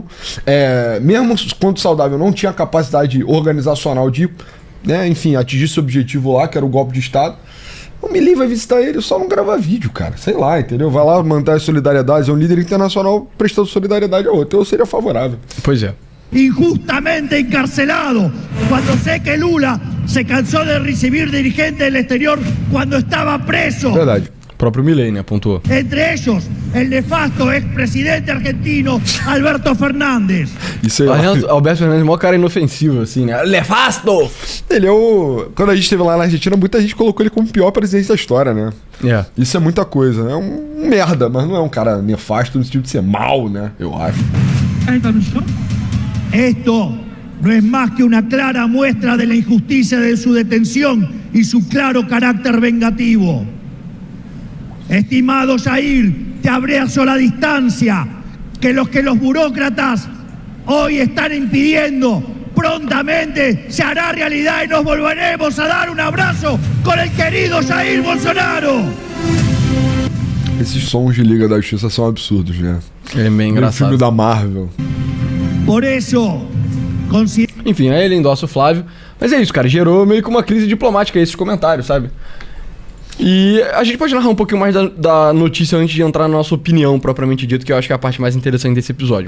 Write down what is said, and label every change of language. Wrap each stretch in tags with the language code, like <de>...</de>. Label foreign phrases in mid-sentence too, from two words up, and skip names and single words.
<pt>Mesmo quando saudável, não tinha capacidade organizacional de, né, enfim, atingir esse objetivo lá, que era o golpe de Estado. O Milei vai visitar ele, só não gravar vídeo, cara. Sei lá, entendeu? Vai lá manter solidariedade, é um líder internacional prestando solidariedade a outro. Eu seria favorável. Pois é.</pt> <es>Injustamente encarcelado, cuando sé que Lula se cansó de recibir dirigentes del exterior cuando estaba preso.</es> <pt>Verdade. O próprio Milei, né, apontou.</pt> <es>Entre ellos, el nefasto expresidente argentino Alberto Fernández.</es> <pt>Isso aí. Alberto Fernandes é o maior cara inofensivo, assim, né? Nefasto! Ele é o... Quando a gente esteve lá na Argentina, muita gente colocou ele como o pior presidente da história, né? Isso é muita coisa. É um merda, mas não é um cara nefasto no sentido de ser mal, né? Eu acho.</pt> <es>Esto no es más que una clara muestra de la injusticia de su detención y su claro carácter vengativo. Estimado Jair, te abrazo a la distancia que los burócratas hoy están impidiendo prontamente se hará realidad y nos volveremos a dar un abrazo con el querido Jair Bolsonaro.</es> <pt>Esses sons de Liga da Justiça são absurdos, né? É bem engraçado. O filme da Marvel. Por isso, enfim, aí ele endossa o Flávio. Mas é isso, cara. Gerou meio que uma crise diplomática esses comentários, sabe? E a gente pode narrar um pouquinho mais da notícia antes de entrar na nossa opinião propriamente dito, que eu acho que é a parte mais interessante desse episódio.</pt>